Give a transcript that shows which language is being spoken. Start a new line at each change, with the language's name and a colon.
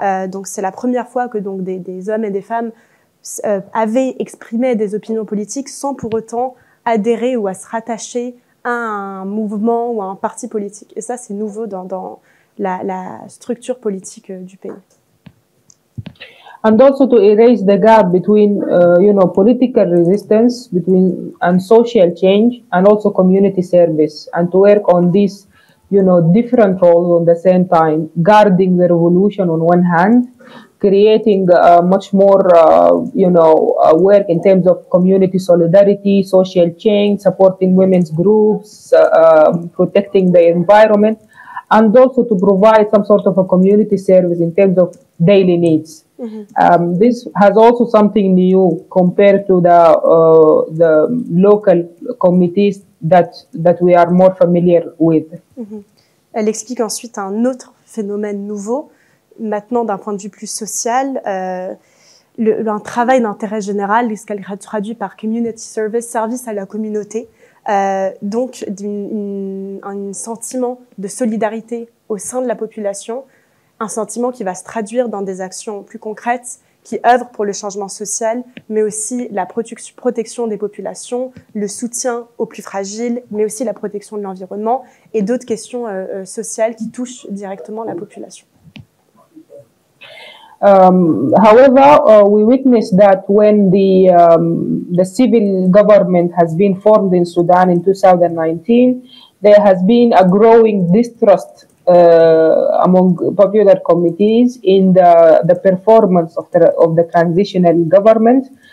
French: Donc c'est la première fois que donc des hommes et des femmes avaient exprimé des opinions politiques sans pour autant adhérer ou à se rattacher à un mouvement ou à un parti politique. Et ça, c'est nouveau dans la structure politique du pays.
English: And also to erase the gap between, political resistance and social change, and also community service, and to work on these different roles on the same time, guarding the revolution on one hand, creating much more, work in terms of community solidarity, social change, supporting women's groups, protecting the environment, and also to provide some sort of a community service in terms of daily needs. Mm-hmm. This has also something new compared to the local committees that we are more familiar with. Mm-hmm.
French: Elle explique ensuite un autre phénomène nouveau, maintenant d'un point de vue plus social, un travail d'intérêt général, ce qu'elle traduit par
English: community service,
French: service à la communauté, donc un sentiment de solidarité au sein de la population, un sentiment qui va se traduire dans des actions plus concrètes, qui œuvrent pour le changement social, mais aussi la protection des populations, le soutien aux plus fragiles, mais aussi la protection de l'environnement et d'autres questions sociales qui touchent directement la population.
English: However, we witness that when the civil government has been formed in Sudan in 2019, there has been a growing distrust among popular committees in the performance of the transitional government,